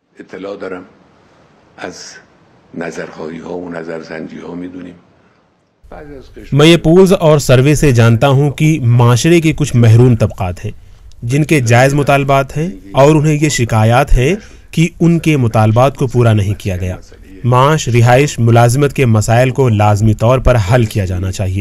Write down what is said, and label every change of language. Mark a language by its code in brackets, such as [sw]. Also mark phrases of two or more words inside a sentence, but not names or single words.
[fa] اطلاع دارم از نظرخواهی ها و نظرسنجی ها میدونیم. [ur] میں یہ پولز اور سروے سے جانتا ہوں کہ معاشرے کے کچھ محروم طبقات ہیں جن کے جائز مطالبات ہیں اور انہیں یہ شکایات ہیں کہ ان کے مطالبات کو پورا نہیں کیا گیا. معاش، رہائش، ملازمت کے مسائل کو لازمی طور پر حل کیا جانا چاہیے.